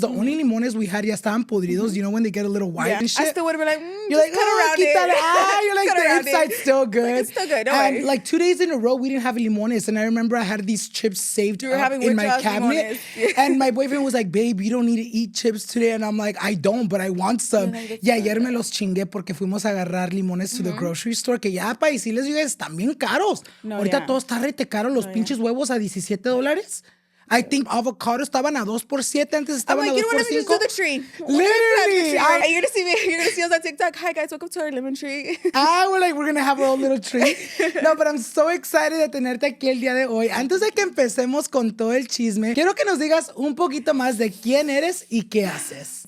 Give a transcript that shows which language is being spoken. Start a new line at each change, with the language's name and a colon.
English: The only limones we had
Spanish: ya estaban podridos.
English: You know when they get a little white and shit? I still would have been like, you're like, cut around it. You're like, the inside's still good. Like, it's still good, don't And worry. like 2 days in a row, we didn't have limones. And I remember I had these chips saved up in my cabinet. And my boyfriend was like, babe, you don't need to eat chips today. And I'm like, I don't, but I want some.
Spanish: Y ayer me los chingué porque fuimos a agarrar limones
English: to the grocery store,
Spanish: que ya para decirles,
English: you guys,
Spanish: están bien caros. Ahorita todo está rete caro, los pinches huevos a $17.
English: I think
Spanish: avocado estaban a 2 por 7. Antes estaban a 2 por 5.
English: Let me just do the tree. Literally. You're gonna see us on TikTok. Hi guys, welcome to our lemon tree. We're gonna have our own little tree. No, but I'm so excited
Spanish: de tenerte aquí el día de hoy. Antes de que empecemos con todo el chisme, quiero que nos digas un poquito más de quién eres y qué haces.